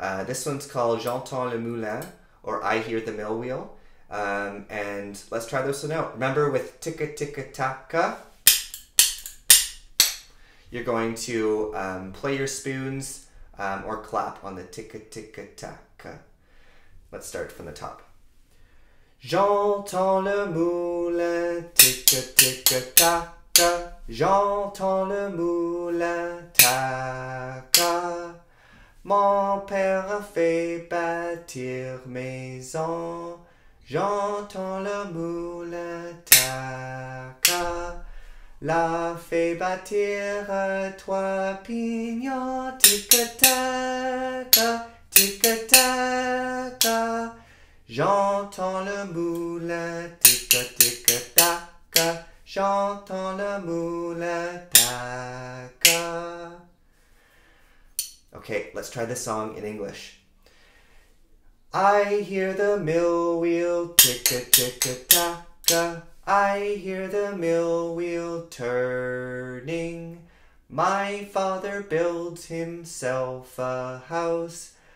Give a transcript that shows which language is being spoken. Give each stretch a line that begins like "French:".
English: This one's called J'entends le moulin, or I hear the mill wheel. And let's try this one out. Remember with ticka ticka taka, you're going to play your spoons or clap on the ticka ticka taka. Let's start from the top.
French: J'entends le moulin, ticka ticka taka. J'entends le moulin, taka. Mon père a fait bâtir maison. J'entends le moulin, taka. L'a fait bâtir 3 pignons, ticka taka, ticka taka. J'entends le moulin, ticka ticka taka. J'entends le moulin, taka.
English: Okay, let's try this song in English. I hear the mill wheel, ticka ticka taka. I hear the mill wheel turning. My father builds himself a house.